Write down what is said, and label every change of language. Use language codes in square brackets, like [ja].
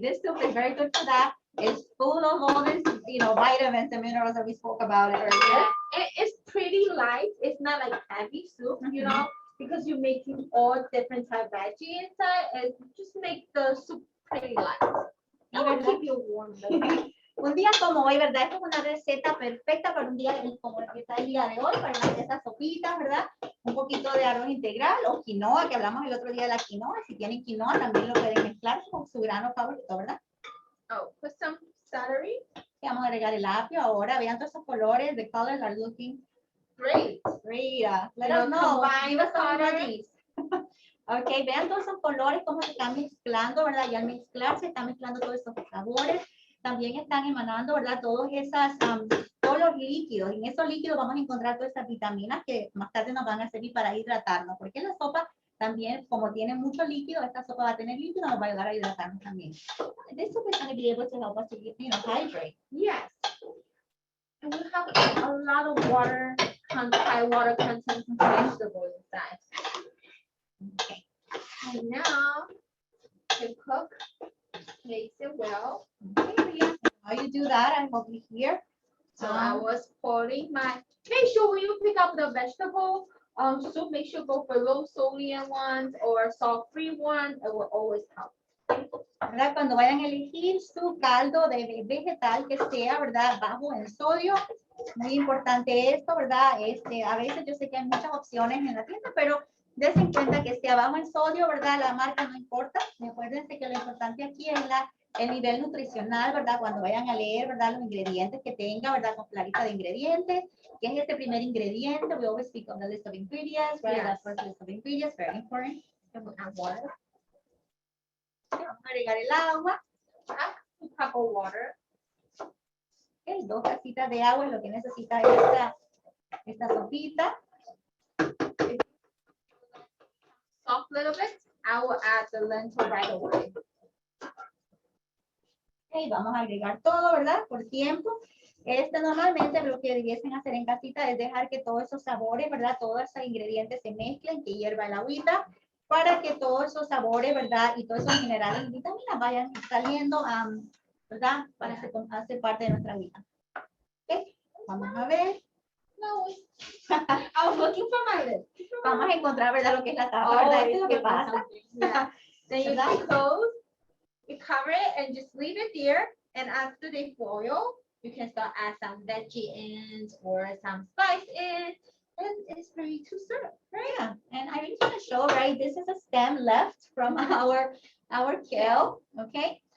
[en] This soup is very good for that. It's full of all these, vitamins and minerals that we spoke about earlier. Yeah. And it's pretty light. It's not like heavy soup, because you're making all different type of veggie inside. It just make the soup pretty light. It will keep you warm. [es] Un día como hoy, ¿verdad? Esta es una receta perfecta para un día como el que está el día de hoy, para hacer esas sopitas, ¿verdad? Un poquito de arroz integral o quinoa, que hablamos el otro día de la quinoa. Si tienen quinoa, también lo pueden mezclar con su grano favorito, ¿verdad? [en] Oh, put some celery. [es] Y vamos a agregar el apio ahora. Vean todos esos colores. [en] The colors are looking great. Great. Let us know. Combine the colors. [es] Ok, vean todos esos colores, cómo se están mezclando, ¿verdad? Y al mezclar se están mezclando todos esos sabores. También están emanando, ¿verdad? Todos los líquidos. En esos líquidos vamos a encontrar todas esas vitaminas que más tarde nos van a servir para hidratarnos. Porque la sopa también, como tiene mucho líquido, esta sopa va a tener líquido, nos va a ayudar a hidratarnos también. [en] This soup is going to be able to help us to hydrate. Yes. And we have a lot of high water content vegetables inside. Okay. And now to cook, mix it well. Okay, yeah. How you do that, I hope you hear. So I was pouring make sure when you pick up the vegetable soup, make sure go for low sodium ones or salt-free ones. It will always help. [es] ¿Verdad? Cuando vayan a elegir su caldo de vegetal que sea, ¿verdad? Bajo en sodio. Muy importante esto, ¿verdad? A veces yo sé que hay muchas opciones en la tienda, pero dense en cuenta que esté bajo en sodio, ¿verdad? La marca no importa. Acuérdense que lo importante aquí es el nivel nutricional, ¿verdad? Cuando vayan a leer, ¿verdad? Los ingredientes que tenga, ¿verdad? Con la lista de ingredientes. ¿Qué es este primer ingrediente? [en] We always speak on the list of ingredients, right? Yes. That's first list of ingredients, very important. And water. [es] Vamos a agregar el agua. [en] A cup of water. [es] Okay, 2 tacitas de agua es lo que necesita esta esta sopita. [en] Soft little bit, I will add the lentil right away. [es] Ok, vamos a agregar todo, ¿verdad? Por tiempo. Normalmente lo que debiesen hacer en casita es dejar que todos esos sabores, ¿verdad? Todos esos ingredientes se mezclen, que hierva el agüita, para que todos esos sabores, ¿verdad? Y todos esos minerales y vitaminas vayan saliendo, ¿verdad? Para hacer parte de nuestra vida. Ok, vamos a ver. [en] No, I was looking for my list. [es] Vamos a encontrar, ¿verdad? Lo que es la tapa, ¿verdad? Eso es lo que pasa. [en] Yeah. Then you [es] ¿Verdad? [en] close, you cover it and just leave it there. And after they boil, you can start add some veggie in or some spice in, and it's ready to serve. Right. Yeah. And I just want to show, right? This is a stem left from our kale. Okay.